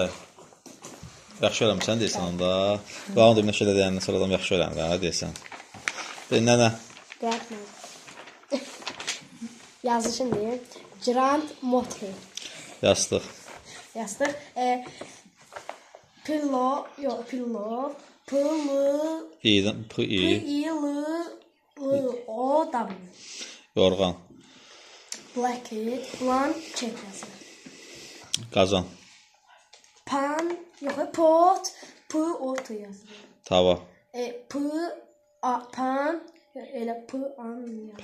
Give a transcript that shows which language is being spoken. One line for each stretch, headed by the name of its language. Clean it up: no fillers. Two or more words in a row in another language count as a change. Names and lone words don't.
Azerbaijani: Yaxşı öyrənmirsən deyirsən onda. Qalan da bir şeylə deyəndən sonra adam yaxşı öyrənir, hə deyirsən. Nənə? Yazışın deyim.
English: Grand Motre.
Azerbaijani: Yastıq. Yastıq. Pillow, yox, pillow. İ'dən, P-I.
English: P-I-L-L-O-W.
Azerbaijani: Yorğan.
English: Blanket, blanket yazılır.
Azerbaijani: Qazan. Pan, yox, pot, P-O-T yazılır. Tava. Pan, elə P-an yazılır.